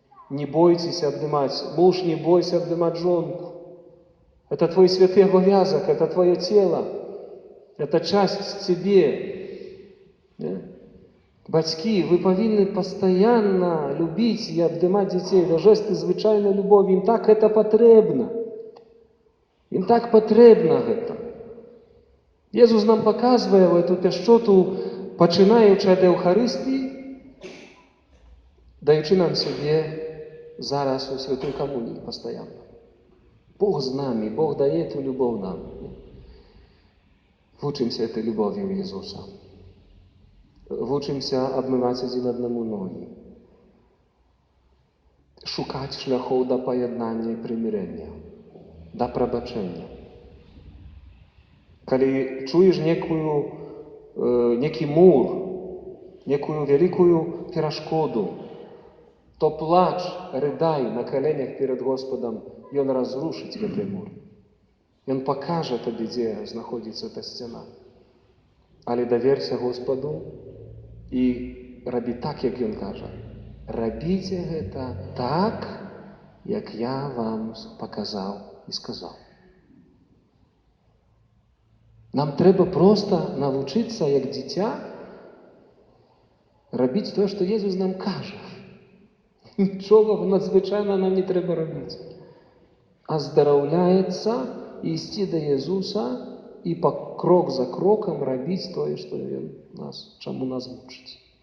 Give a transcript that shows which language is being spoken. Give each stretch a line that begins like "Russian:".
Russian: Не бойтесь обнимать, муж, не бойся обнимать жонку. Это твой святый обовязок, это твое тело, это часть тебе.
Belarusian: Бацькі, вы павінны пастаянна любіць і абдымаць дзяцей, да жэсты звычайнай любові. Ім так гэта патрэбна. Ім так патрэбна гэта. Езус нам паказвае эту пяшчоту, пачынаючы ад Еўхарыстыі, даючы нам сябе зараз у святой камуніі пастаянна.
Russian: Бог з нами, Бог дае эту любовь нам. Вучимся этой любовью Иисуса. Вучимся обмывать один одному ноги. Шукать шляхов до поjednania и примирения, до пробачения. Коли чуешь некий мур, некую великую перешкоду, то плачь, рыдай на коленях перед Господом, и Он разрушит этот мур. И Он покажет тебе, где находится эта стена. Але доверься Господу и роби так, как Он каже. Робите это так, как я вам показал и сказал.
Ukrainian: Нам треба просто навчитися, як дитя, робити те, що Єсус нам каже. Нічого надзвичайного нам не треба робити. Оздоровляється, йти до Ісуса і крок за кроком робити те, що Він чому нас мучить.